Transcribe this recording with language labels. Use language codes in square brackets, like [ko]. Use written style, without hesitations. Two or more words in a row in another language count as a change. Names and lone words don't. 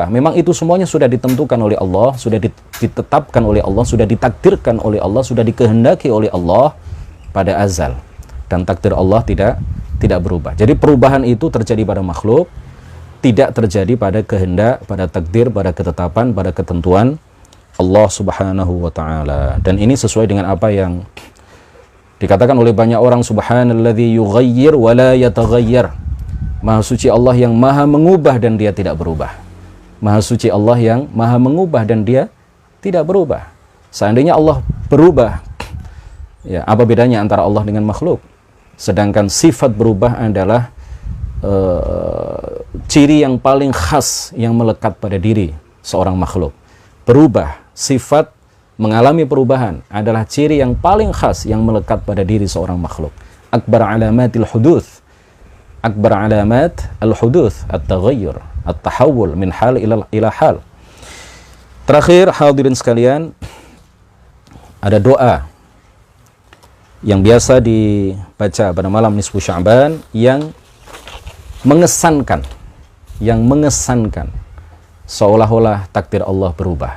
[id] Memang itu semuanya sudah ditentukan oleh Allah, sudah ditetapkan oleh Allah, sudah ditakdirkan oleh Allah, sudah dikehendaki oleh Allah pada azal, dan takdir Allah tidak berubah. Jadi perubahan itu terjadi pada makhluk, tidak terjadi pada kehendak, pada takdir, pada ketetapan, pada ketentuan Allah [ar] سبحانه وتعالى. [id] Dan ini sesuai dengan apa yang dikatakan oleh banyak orang, [ar] سبحان الذي يغير ولا يتغير. [id] Maha suci Allah yang maha mengubah dan dia tidak berubah. Maha suci Allah yang maha mengubah dan dia tidak berubah. Seandainya Allah berubah, ya, apa bedanya antara Allah dengan makhluk? Sedangkan sifat berubah adalah ciri yang paling khas yang melekat pada diri seorang makhluk. Berubah, sifat mengalami perubahan adalah ciri yang paling khas yang melekat pada diri seorang makhluk. [ar] أكبر علامات الحدوث أكبر علامات الحدوث التغير التحول من حال إلى حال. [id] Terakhir, hadirin sekalian, ada doa yang biasa dibaca pada malam nisfu Sya'ban yang mengesankan seolah-olah takdir Allah berubah.